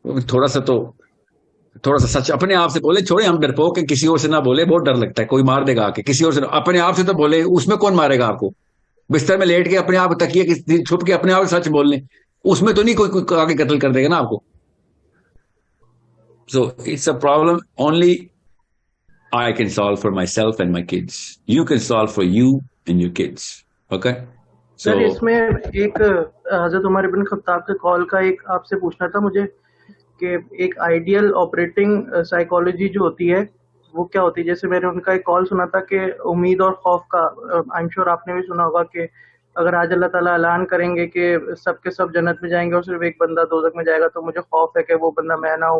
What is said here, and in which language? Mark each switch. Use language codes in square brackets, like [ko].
[ur] تھوڑا سا سچ اپنے آپ سے بولے, چھوڑے ہم ڈرپوک کہ کسی اور سے نہ بولے, بہت ڈر لگتا ہے کوئی مار دے گا. کہ کسی اور سے اپنے آپ سے تو بولے, اس میں کون مارے گا آپ کو؟ بستر میں لیٹ کے اپنے آپ تکیے چھپ کے اپنے آپ سچ بول لیں, اس میں تو نہیں کوئی آگے قتل کر دے گا نا آپ کو. [en] So it's a problem only I can solve for myself and my kids. You can solve for you and your kids. Okay? [ur] سر اس میں ایک حضرت عمر بن خطاب کے کال کا ایک آپ سے پوچھنا تھا مجھے کہ ایک آئیڈیل آپریٹنگ سائیکالوجی جو ہوتی ہے وہ کیا ہوتی ہے. جیسے میں نے ان کا ایک کال سنا تھا کہ امید اور خوف کا, [en] I'm sure [ur] آپ نے بھی سنا ہوگا کہ اگر آج اللہ تعالیٰ اعلان کریں گے کہ سب کے سب جنت میں جائیں گے اور صرف ایک بندہ دوزخ میں جائے گا, تو مجھے خوف ہے کہ وہ بندہ میں نہ ہوں.